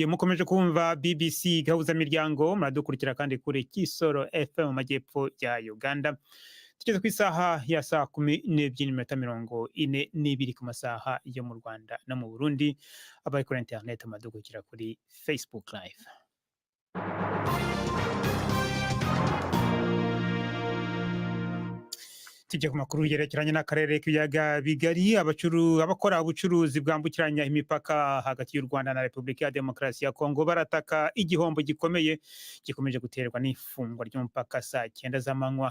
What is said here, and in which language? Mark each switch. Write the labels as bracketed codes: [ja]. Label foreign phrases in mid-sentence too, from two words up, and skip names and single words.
[rw] Mukomeje kumva BBC gahuza miryango, muradukurikira kandi kuri Kisoro FM mu majyepfo ya Uganda. Tugeze ku isaha ya saa 12:42 ku masaha yo mu Rwanda no mu Burundi. Abari kuri internet muradukurikira kuri Facebook Live. Tujye ku makuru yerekeranye n'akarere k'ibiyaga bigari. Abakora ubucuruzi bwambukiranya imipaka hagati y'u Rwanda na Repubulika ya Demokarasi ya Kongo barataka igihombo gikomeye gikomeje guterwa n'ifungwa ry'umupaka saa 9 z'amanywa.